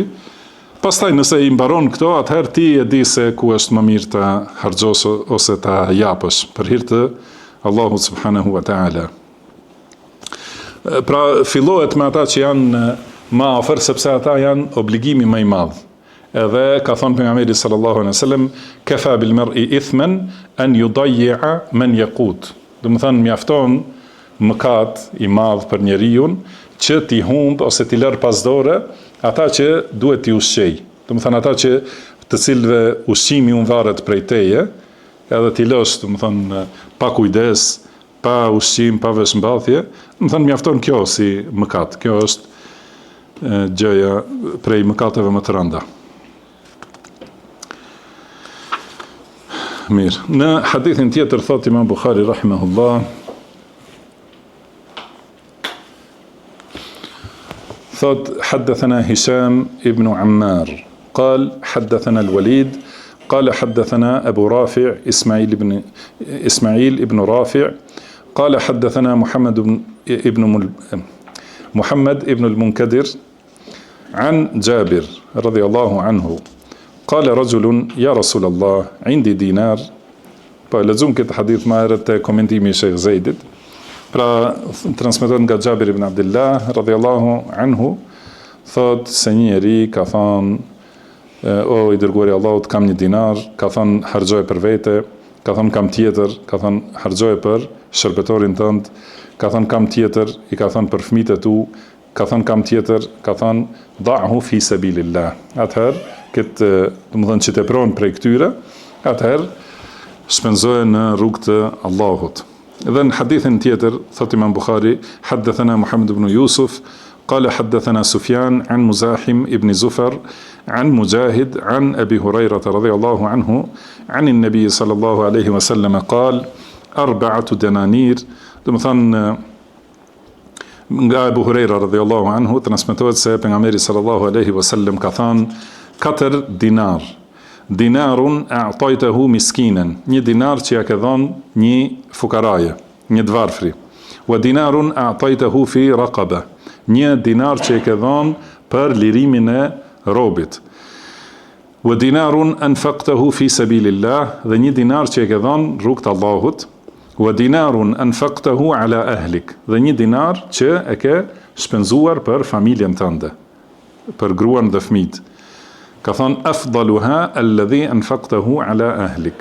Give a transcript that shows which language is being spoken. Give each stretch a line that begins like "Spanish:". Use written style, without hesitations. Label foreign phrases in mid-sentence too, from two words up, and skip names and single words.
Albanian: Pastaj nëse i mbaron këto, atëherë ti e di se ku është më mirë ta harxosh ose ta japësh për hir të Allahut
Arabic: سبحانه وتعالى.
Albanian: Pra fillohet me ata që janë më afër, sepse ata janë obligimi më i madh. Edhe ka thënë pejgamberi
Arabic: صلى الله عليه وسلم: كفى بالمرء إثما أن يضيع من يقوت.
Albanian: Do të thënë mjafton mëkat i madh për njeriu që t'i humb ose t'i lër pas dore ata që duhet t'i ushqej. Do të thënë ata që të cilëve ushqimi u varet prej teje, edhe t'i lësh, do të thënë pa kujdes, pa ushqim, pa veshmbathje, do të thënë mjafton kjo si mëkat. Kjo është gjëja prej mëkateve më të rënda. Mirë. Në hadithin tjetër thot Imam Bukhari rahimahullah, thot
Arabic: حدثنا هشام ابن عمار قال حدثنا الوليد قال حدثنا أبو رافع إسماعيل ابن رافع قال حدثنا محمد ابن المنكدر عن جابر رضي الله عنه قال رجل يا رسول الله عندي دينار.
Albanian: Pa lexojmë këtë hadith më herët te komentimi i Sheikh Zeidit. Pra transmetohet nga Jabir ibn Abdullah
Arabic: رضي الله عنه,
Albanian: thot se një njeri ka thënë o i dërguari i Allahut, kam një dinar, ka thënë harxoje për vete, ka thënë kam tjetër, ka thënë harxoje për shërbetorin tënd, ka thënë kam tjetër, i ka thënë për fëmijët e tu, ka thënë kam tjetër, ka thënë
Arabic: ضعه في سبيل الله.
Albanian: Atëherë këtë, domethënë që tepron prej këtyre, atëherë shpenzoje në rrugë të Allahut. Edhe në hadithin tjetër, thot Imam Bukhari,
Arabic: حدثنا محمد بن يوسف, قال حدثنا سفيان عن مزاحم ابن زفر عن مجاهد عن أبي هريرة رضي الله عنه عن النبي صلى الله عليه وسلم قال 4 دنانير.
Albanian: Domethënë nga Abu Huraira
Arabic: رضي الله عنه
Albanian: transmetohet se pejgamberi
Arabic: صلى الله عليه وسلم
Albanian: ka thënë 4 dinar.
Arabic: دينار أعطيته مسكينا,
Albanian: një dinar që ja ke dhënë një fukaraje, një të varfri.
Arabic: ودينار أعطيته في رقبة,
Albanian: një dinar që e ke dhënë për lirimin e robit.
Arabic: ودينار أنفقته في سبيل الله,
Albanian: dhe një dinar që e ke dhënë rrugt të Allahut.
Arabic: ودينار أنفقته على أهلك,
Albanian: dhe një dinar që e ke shpenzuar për familjen tënde, për gruan dhe fëmijët. Ka thonë
Arabic: أفضلها الذي أنفقته على أهلك.